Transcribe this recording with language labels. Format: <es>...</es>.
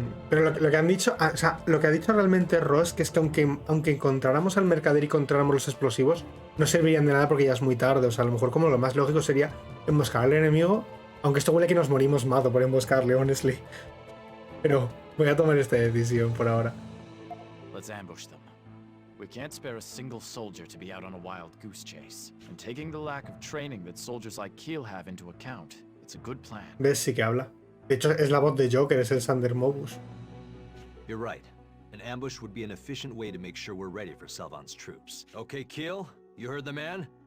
<es>Pero lo que han dicho, o sea, lo que ha dicho realmente Ross, que es que aunque encontráramos al mercader y encontráramos los explosivos, no servirían de nada porque ya es muy tarde. O sea, a lo mejor como lo más lógico sería emboscar al enemigo, aunque esto huele que nos morimos mazo por emboscarle,</es> <en>honestly.</en> <es>Pero voy a tomar esta decisión por ahora.</es> <en>Let's ambush them. We can't spare a single soldier to be out on a wild goose chase. And taking the lack of training that soldiers like Keel have into account, it's a good plan.</en> <es>¿Ves? Sí que habla. De hecho, es la voz de Joker, es el Sander Mobus.</es> <en>You're right. An ambush would be an efficient way to make sure we're ready for Selvan's troops. Okay, Keel, you heard the man?</en>